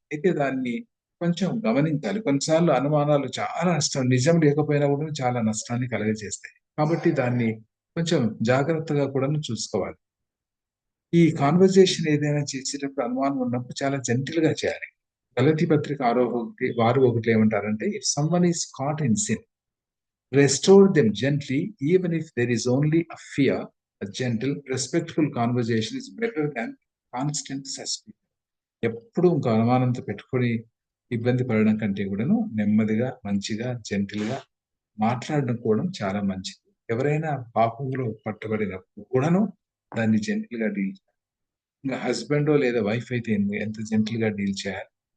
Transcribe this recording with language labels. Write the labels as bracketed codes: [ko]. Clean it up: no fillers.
[te] అయితే దాన్ని కొంచెం గమనించాలి. కొన్నిసార్లు అనుమానాలు చాలా నష్టం, నిజం లేకపోయినా కూడా చాలా నష్టాన్ని కలుగజేస్తాయి. కాబట్టి దాన్ని కొంచెం జాగ్రత్తగా కూడా చూసుకోవాలి. ఈ కాన్వర్జేషన్ ఏదైనా చేసేటప్పుడు అనుమానం ఉన్నప్పుడు చాలా జెంటిల్ గా చేయాలి. గలతీ పత్రిక 6:1 ఏమంటారంటే, [en] If someone is caught in sin, restore them gently, even if there is only a fear. A gentle, respectful conversation is better than constant suspicion. [te] ఎప్పుడు ఇంకో అనుమానంతో పెట్టుకొని ఇబ్బంది పడడం కంటే కూడాను నెమ్మదిగా, మంచిగా, జెంటిల్ గా మాట్లాడడం కూడా చాలా మంచిది. ఎవరైనా పాపంలో పట్టబడినప్పుడు కూడాను దాన్ని జెంటిల్ గా డీల్ చేయాలి. ఇంకా హస్బెండ్ లేదా వైఫ్ అయితే ఎంత జెంటిల్ గా డీల్ చేయాలి.